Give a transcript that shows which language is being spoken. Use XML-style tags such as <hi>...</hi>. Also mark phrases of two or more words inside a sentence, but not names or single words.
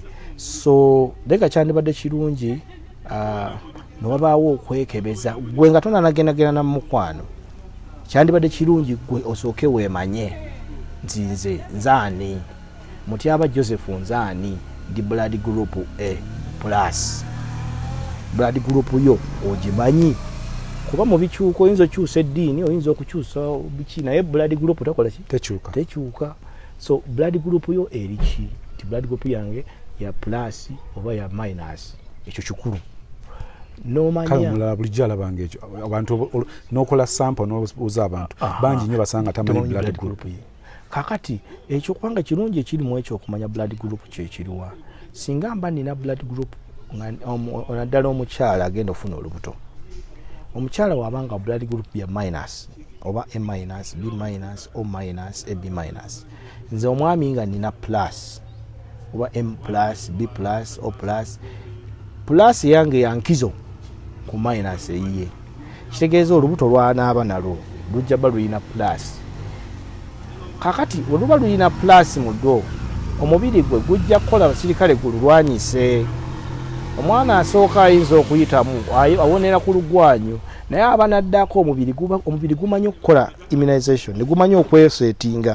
<lg>So leka kyandibadde kirungi newabaawo okwekebeza gwe nga tonanagendagenda na mukwano, kyandibadde kirungi gwe osooke weemanye nti nze ani Mutyaba Joseph, nze ani ndi</lg> <en>blood group A plus. Blood group</en> <lg>yo ogimanyi kuba mu bikyuka oyinza okyusa eddiini oyinza okukyusa biki naye</lg> <en>blood group</en> <lg>takola ki tekyuka. So</lg> <en>blood group</en> <lg>yo eriki ti</lg> <en>blood group</en> <lg>yange ya plus oba ya minus ekyo kikulu nomanya bulijjo alabanga ekyo abantu n'okola sample n'obuuza abantu bangi nnyo basanga tamanyi</lg> <en>blood group</en> <lg>ye. Kakati ekyo kubanga kirungi ekirimu ekyo okumanya</lg> <en>blood group</en> <lg>kyekiriwa. Singa mba nina</lg> <en>blood group</en> <lg>naddala omukyala agenda ofuna olubuto, omukyala wabanga</lg> <en>blood group</en> <lg>ya minus oba</lg> <en>A minus, B minus, O minus, AB minus,</en> <lg>nze omwami nga nina plus oba</lg> <en>M plus, B plus, O plus,</en> <lg>plus yange yankizo ku minus eyiye, kitegeeza olubuto lwanaaba nalwo lujja ba luyina plus. Kakati oluba luyina plus muddo omubiri gwe gujja kukola abasirikale gulwanyise. Omwana asooka ayinza okuyitamu awonera ku lugwanyu naye abanaddako omubiri gumanyi okukola immunization ne gumanyi okwesetinga.</lg>